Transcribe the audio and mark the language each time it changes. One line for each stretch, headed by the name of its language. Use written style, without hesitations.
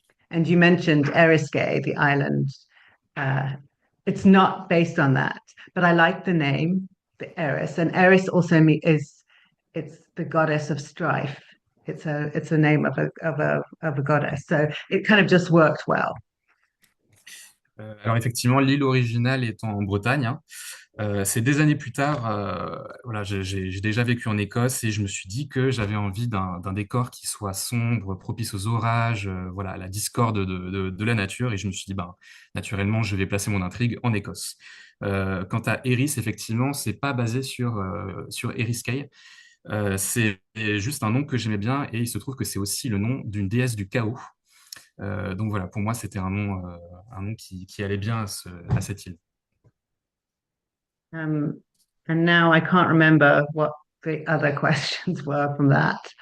English: And you mentioned Eriskay, the island. Uh, it's not based on that, but I like the name, the Eris, and Eris also it's the goddess of strife. It's a name of a goddess, so it kind of just worked well.
French: Alors effectivement, l'île originale est en Bretagne, hein. C'est des années plus tard, voilà, j'ai déjà vécu en Écosse et je me suis dit que j'avais envie d'un décor qui soit sombre, propice aux orages, voilà, à la discorde de la nature. Et je me suis dit, ben, naturellement, je vais placer mon intrigue en Écosse. Quant à Eris, effectivement, c'est pas basé sur Eris Kay. C'est juste un nom que j'aimais bien et il se trouve que c'est aussi le nom d'une déesse du chaos. Donc voilà, pour moi, c'était un nom qui allait bien à cette île.
English: Um, and now I can't remember what the other questions were from that.